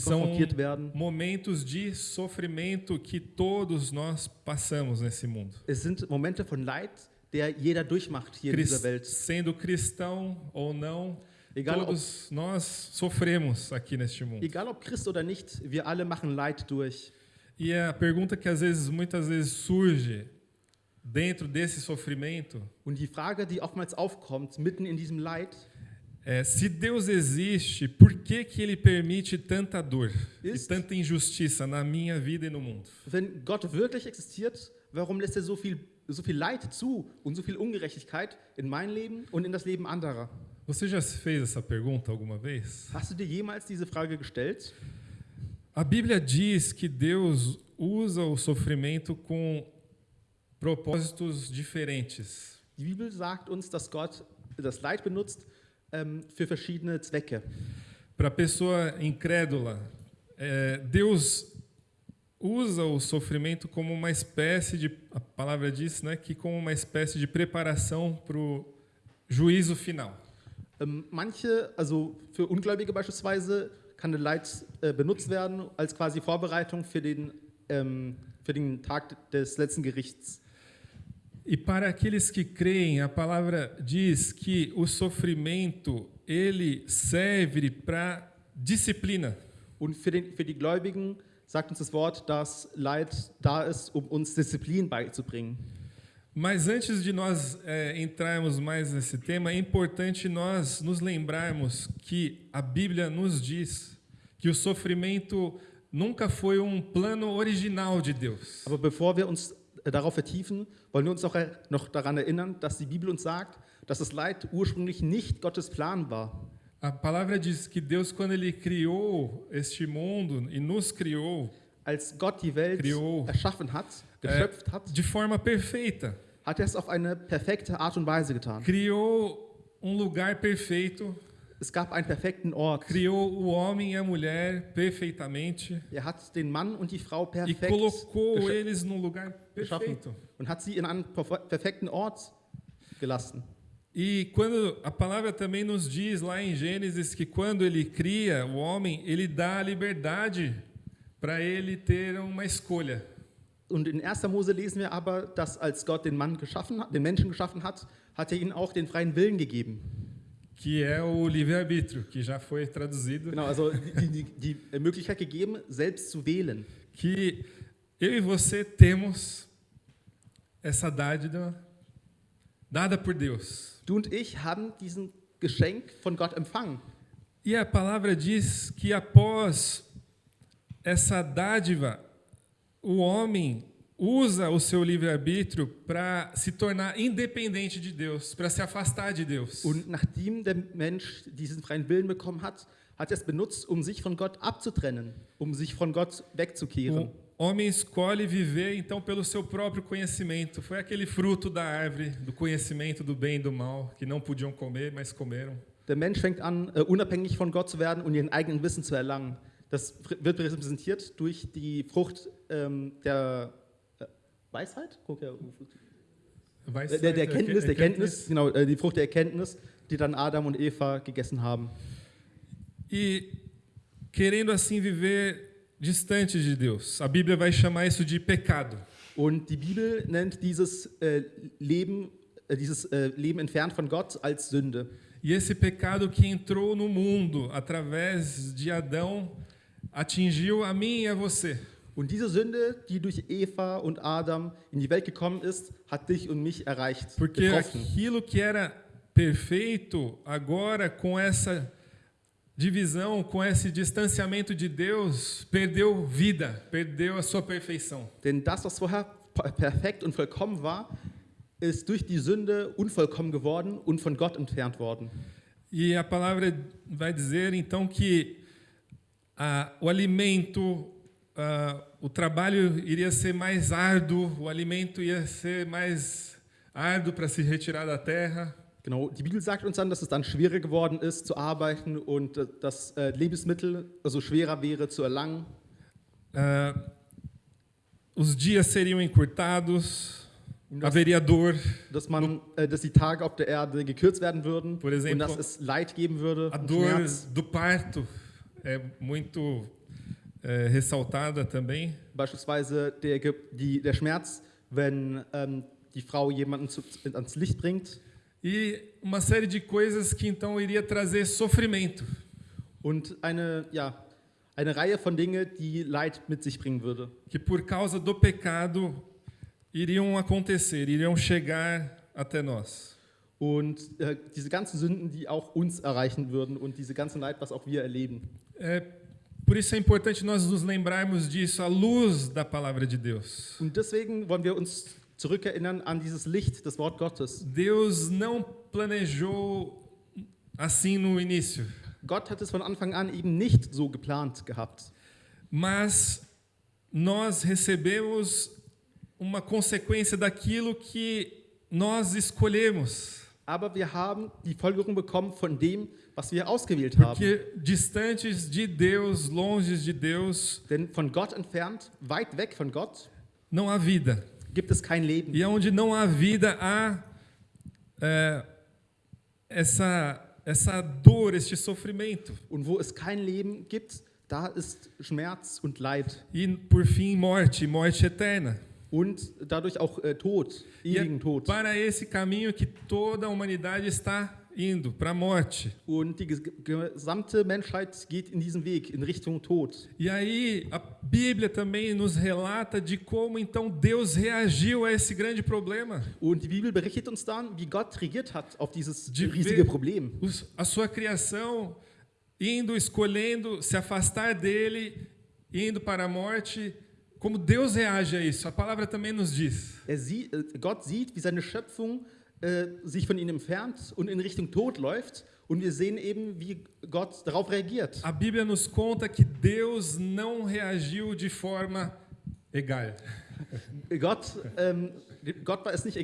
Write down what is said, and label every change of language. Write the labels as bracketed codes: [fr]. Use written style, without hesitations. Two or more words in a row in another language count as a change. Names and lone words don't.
[pt] São [de] konfrontiert werden. [pt] momentos de sofrimento que todos nós passamos nesse mundo. [de] Es sind Momente von Leid, der jeder durchmacht hier in dieser Welt. [pt] Sendo cristão ou não, [de] Egal ob, [pt] todos nós sofremos aqui neste mundo. [de] egal ob Christ oder nicht, wir alle machen Leid durch. [pt] E a pergunta que muitas vezes surge dentro desse sofrimento [de] Und die Frage, die oftmals aufkommt, mitten in diesem Leid, [pt] é: se Deus existe, por que que Ele permite tanta dor e tanta injustiça na minha vida e no mundo? [de] wenn Gott wirklich existiert, warum lässt er so viel Leid zu und so viel Ungerechtigkeit in mein Leben und in das Leben anderer? [pt] Você já se fez essa pergunta alguma vez? [de] Hast du dir jemals diese Frage gestellt? [pt] A Bíblia diz que Deus usa o sofrimento com propósitos diferentes. [de] Die Bibel sagt uns, dass Gott das Leid benutzt für verschiedene Zwecke. [pt] Para a pessoa incrédula, Deus usa o sofrimento como uma espécie de, a palavra diz, né, que como uma espécie de preparação para o juízo final. [de] Also für Ungläubige beispielsweise, kann das Leid benutzt werden als quasi Vorbereitung für den Tag des letzten Gerichts. [pt] E para aqueles que creem, a palavra diz que o sofrimento ele serve para disciplina. [de] Und für die Gläubigen sagt uns das Wort, dass Leid da ist, um uns Disziplin beizubringen. [pt] Mas antes de nós entrarmos mais nesse tema, é importante nós nos lembrarmos que a Bíblia nos diz que o sofrimento nunca foi um plano original de Deus. [de] Aber bevor wir uns darauf vertiefen, wollen wir uns auch noch daran erinnern, dass die Bibel uns sagt, dass das Leid ursprünglich nicht Gottes Plan war. [pt] A palavra diz que Deus, quando Ele criou este mundo e nos criou, [de] Als Gott die Welt erschaffen hat, geschöpft hat, [pt] de forma perfeita. [de] Hat er es auf eine perfekte Art und Weise getan. [pt] Criou um lugar perfeito [de] es gab einen perfekten Ort. [pt] criou o homem e a mulher perfeitamente [de] Hat den Mann und die Frau [pt] e [de] perfekt [pt] colocou eles num lugar [de] geschaffen [pt] perfeito. [de] und hat sie in einen perfekten Ort gelassen. [pt] E quando a palavra também nos diz lá em Gênesis que quando ele cria o homem, ele dá a liberdade para ele ter uma escolha. [de] Und in 1. Mose lesen wir aber, dass als Gott den Menschen geschaffen hat, hat er ihnen auch den freien Willen gegeben. [pt] Que é o livre-arbítrio, que já foi traduzido. [de] Genau, also die Möglichkeit gegeben, selbst zu wählen. [pt] Que eu e você temos essa dádiva dada por Deus. [de] Du und ich haben diesen Geschenk von Gott empfangen. [pt] E a palavra diz que após essa dádiva, o homem usa o seu livre-arbítrio para se tornar independente de Deus, para se afastar de Deus. [de] Und nachdem der Mensch diesen freien Willen bekommen hat, hat er es benutzt, um sich von Gott abzutrennen, um sich von Gott wegzukehren. [pt] O homem escolhe viver então pelo seu próprio conhecimento. Foi aquele fruto da árvore do conhecimento do bem e do mal que não podiam comer, mas comeram. [de] Der Mensch fängt an, unabhängig von Gott zu werden und ihren eigenen Wissen zu erlangen. Das wird repräsentiert durch die Frucht der Weisheit? Der Erkenntnis, genau, die Frucht der Erkenntnis, die dann Adam und Eva gegessen haben. [pt] E querendo assim viver distante de Deus. A Bíblia vai chamar isso de pecado. [de] Und die Bibel nennt dieses Leben entfernt von Gott als Sünde. [pt] E esse pecado que entrou no mundo através de Adão atingiu a mim e a você. [de] Und diese Sünde, die durch Eva und Adam in die Welt gekommen ist, hat dich und mich erreicht, [pt] Porque [de] getroffen. [pt] aquilo que era perfeito, agora com essa divisão, com esse distanciamento de Deus, perdeu vida, perdeu a sua perfeição. [de] Denn das, was vorher perfekt und vollkommen war, ist durch die Sünde unvollkommen geworden und von Gott entfernt worden. [pt] E a palavra vai dizer então que o alimento, o trabalho iria ser mais árduo, o alimento ia ser mais árduo para se retirar da terra. [de] Genau, die Bibel sagt uns dann, dass es dann schwieriger geworden ist zu arbeiten und dass Lebensmittel also schwerer wäre zu erlangen. [pt] Os dias seriam encurtados, haveria dor. [de] Dass die Tage auf der Erde gekürzt werden würden [pt] Por exemplo, [de] und dass es Leid geben würde. [pt] A [de] Und [pt] dor [de] Schmerz. [pt] do parto é muito ressaltada também. [de] Beispielsweise der Schmerz, wenn die Frau jemanden ans Licht bringt. [pt] E uma série de coisas que então iria trazer sofrimento. [de] Und eine Reihe von Dingen, die Leid mit sich bringen würde. [pt] Que por causa do pecado iriam acontecer, iriam chegar até nós. [de] Und diese ganzen Sünden, die auch uns erreichen würden und diese ganzen Leid, was auch wir erleben. [pt] Por isso é importante nós nos lembrarmos disso à luz da palavra de Deus. [de] Und deswegen wollen wir uns zurückerinnern an dieses Licht, das Wort Gottes. [pt] Deus não planejou assim no início. [de] Gott hat es von Anfang an eben nicht so geplant gehabt. [pt] Mas nós recebemos uma consequência daquilo que nós escolhemos. [de] Aber wir haben die Folgerung bekommen von dem, was wir ausgewählt haben. [pt] Porque distantes de Deus, longe de Deus, [de] Denn von Gott entfernt, weit weg von Gott, [pt] não há vida. [de] gibt es kein Leben. [pt] E onde não há vida, há essa dor, este sofrimento. [de] Und wo es kein Leben gibt, da ist Schmerz und Leid. [pt] E, por fim, morte eterna. [de] Und dadurch auch Tod, ewigen Tod. [pt] Para esse caminho que toda a humanidade está indo, para a morte. [de] Und die gesamte Menschheit geht in diesen Weg, in Richtung Tod. [pt] E aí a Bíblia também nos relata de como então Deus reagiu a esse grande problema. [de] Und die Bibel berichtet uns dann, wie Gott reagiert hat auf dieses [pt] De [de] riesige [pt] ver [de] Problem. [pt] a sua criação indo, escolhendo se afastar dele, indo para a morte. Como Deus reage a isso? A palavra também nos diz. [de] Gott sieht, wie seine Schöpfung sich von ihm entfernt und in Richtung Tod läuft. Und wir sehen eben, wie Gott darauf reagiert. [pt] A Bíblia nos conta que Deus não reagiu de forma egal. [de] Gott war es nicht egal.